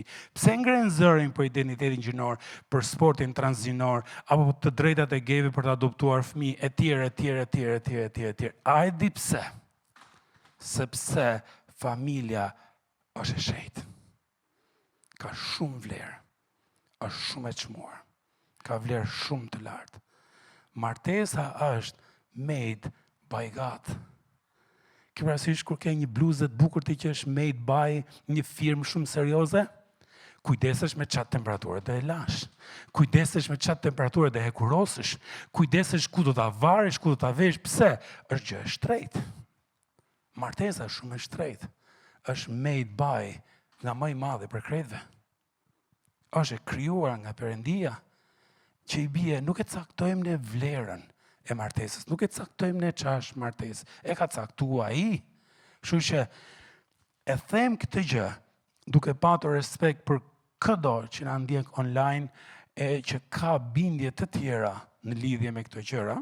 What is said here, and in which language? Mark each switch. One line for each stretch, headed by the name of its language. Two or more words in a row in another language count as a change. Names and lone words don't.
Albanian: Pse ngren zërin për identitetin gjinor, për sportin transgjinor, apo të drejtat e gejve për të adoptuar fëmijë, etj. A e di pse? Sepse familja është e shejtë. Ka shumë vlerë, është shumë e çmuar, ka vlerë shumë të lartë. Martesa është
English: made by God.
Albanian: Ke parasysh kur ke një bluzë të bukur ti që është
English: made by
Albanian: një firmë shumë serioze? Kujdesesh me çat temperaturë do e lash. Kujdesesh me çat temperaturë do e hekurosësh. Kujdesesh ku do ta varësh, ku do ta vesh. Pse? Është gjë e shtrenjtë. Martesa është shumë e shtrenjtë. Është
English: made by
Albanian: nga më i madhi për kretëve. Është e krijuar nga Perëndia, që i bie nuk e caktojmë ne vlerën e martesës, nuk e caktojmë ne ç'është martesë, e ka caktuar ai. Kështu që e them këtë gjë duke patur respekt për çdo që na ndjek online e që ka bindje të tjera në lidhje me këto gjëra.